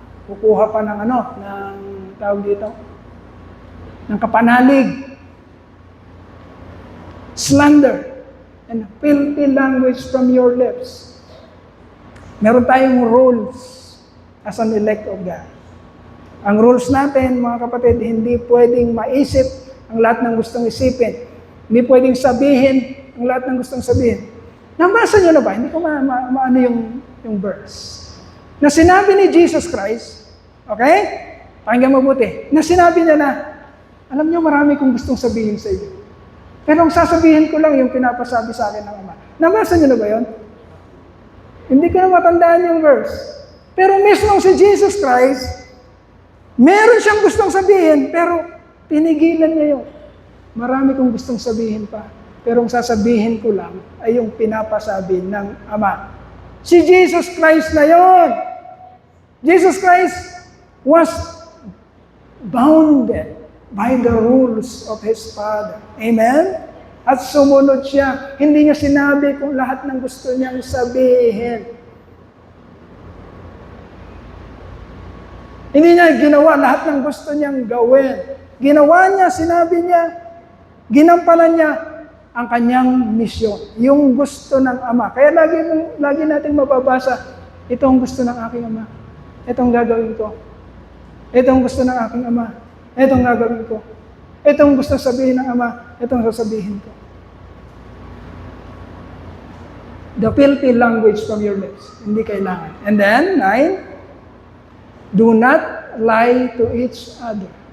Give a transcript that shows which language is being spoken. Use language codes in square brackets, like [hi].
[tl] Kukuha pa ng ng tawag dito, ng kapanalig. [en] Slander and filthy language from your lips. [tl] Meron tayong [en] rules as an elect of God. [tl] Ang rules natin, mga kapatid, hindi pwedeng maisip ang lahat ng gustong isipin. Hindi pwedeng sabihin ang lahat ng gustong sabihin. Nabasa nyo na ba? Hindi ko maano yung verse. Na sinabi ni Jesus Christ, okay? Pakinggan mabuti. Na sinabi niya na, alam nyo, marami kong gustong sabihin sa iyo. Pero ang sasabihin ko lang yung pinapasabi sa akin ng Ama. Nabasa nyo na ba yun? Hindi ko na matandaan yung verse. Pero mismo si Jesus Christ, meron siyang gustong sabihin, pero pinigilan niya yun. Marami kong gustong sabihin pa. Pero ang sasabihin ko lang ay yung pinapasabi ng Ama. Si Jesus Christ na yon. [en] Jesus Christ was bounded by the rules of His Father. [tl] Amen? At sumunod siya. Hindi niya sinabi kung lahat ng gusto niyang sabihin. Hindi niya ginawa lahat ng gusto niyang gawin. Ginawa niya, sinabi niya, ginampanan niya ang kanyang misyon. Yung gusto ng Ama. Kaya lagi nating mababasa, ito ang gusto ng aking Ama. Ito ang gagawin ko. Ito ang gusto ng aking Ama. Ito ang gagawin ko. Ito ang gusto sabihin ng Ama. Ito ang sasabihin ko. [en] The filthy language from your lips. [tl] Hindi kailangan. [en] And then, 9, do not lie to each other.